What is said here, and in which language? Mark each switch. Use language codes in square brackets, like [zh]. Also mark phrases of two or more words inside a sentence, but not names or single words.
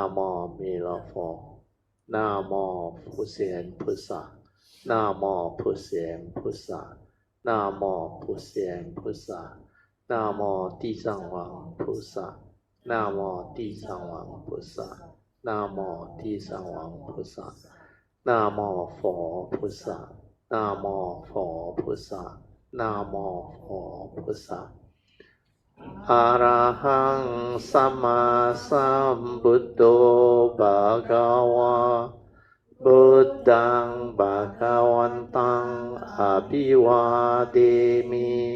[zh] 无弥勒佛，南无普贤菩萨，南无普贤菩萨，南无普贤菩萨，南无地藏王菩萨，南无地藏王菩萨，南无地藏王菩萨，南无佛菩萨，南无佛菩萨。 [pi] นะโมพุทธะอะระหังสัมมาสัมพุทโธภะคะวะพุทธังภะคะวันตังอะภิวาเทมิ